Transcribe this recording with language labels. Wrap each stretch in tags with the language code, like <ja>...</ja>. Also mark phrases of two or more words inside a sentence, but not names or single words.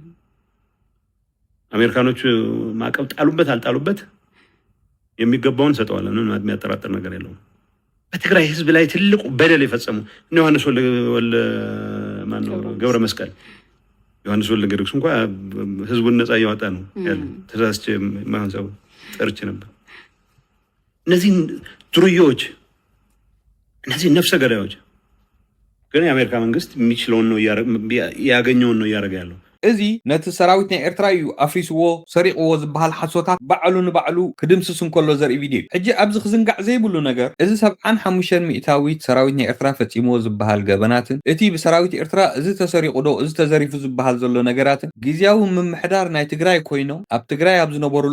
<am>አሜሪካኖች ማዕቀብ ጣሉበት አልጣሉበት የሚገባውን ሰጠዋል። ምንም የሚያጠራጥር ነገር የለውም። በትግራይ ህዝብ ላይ ትልቁ በደል የፈጸሙ እነ ዮሐንስ ወልደ ማነው ገብረ መስቀል ዮሐንስ ወልደ ጊዮርጊስ እንኳን ህዝቡን ነፃ እያወጣ ነው ያለው። ተሳስቼ ማንሳው ጠርቼ ነበር። እነዚህ ድሩዮች፣ እነዚህ ነፍሰ ገዳዮች ግን የአሜሪካ መንግስት የሚችለውን ነው ያገኘውን ነው እያደረገ ያለው።</am> <ti>እዚ ነቲ ሰራዊት ናይ ኤርትራ እዩ ኣፍሪስዎ ሰሪቕዎ ዝበሃል ሓሶታት ባዕሉ ንባዕሉ ክድምስስ እንከሎ ዘርኢ ቪድዮ እዩ። ሕጂ ኣብዚ ክዝንጋዕ ዘይብሉ ነገር እዚ 75 ሚእታዊት ሰራዊት ናይ ኤርትራ ፈጺምዎ ዝበሃል ገበናትን እቲ ብሰራዊት ኤርትራ እዚ ተሰሪቑ ዶ እዚ ተዘሪፉ ዝበሃል ዘሎ ነገራትን ግዝያዊ ምምሕዳር ናይ ትግራይ ኮይኖም ኣብ ትግራይ ኣብ ዝነበሩሉ</ti>